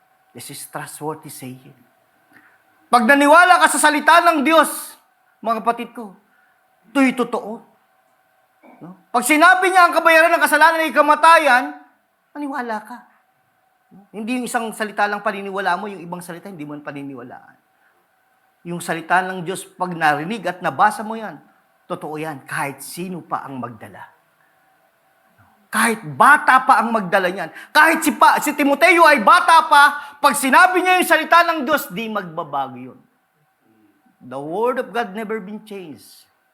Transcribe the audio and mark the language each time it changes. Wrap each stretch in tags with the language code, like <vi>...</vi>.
<en>This is trustworthy saying.</en> <tl>Pag naniwala ka sa salita ng Diyos, mga kapatid ko, ito'y totoo. No? Pag sinabi niya ang kabayaran ng kasalanan ay kamatayan, maniwala ka. No? Hindi yung isang salita lang paniniwala mo, yung ibang salita hindi mo paniniwalaan. Yung salita ng Diyos, pag narinig at nabasa mo yan, totoo yan, kahit sino pa ang magdala. Kahit bata pa ang magdala niyan. Kahit si Timoteo ay bata pa, pag sinabi niya yung salita ng Diyos, di magbabago yun.</tl> <en>The Word of God never been changed.</en>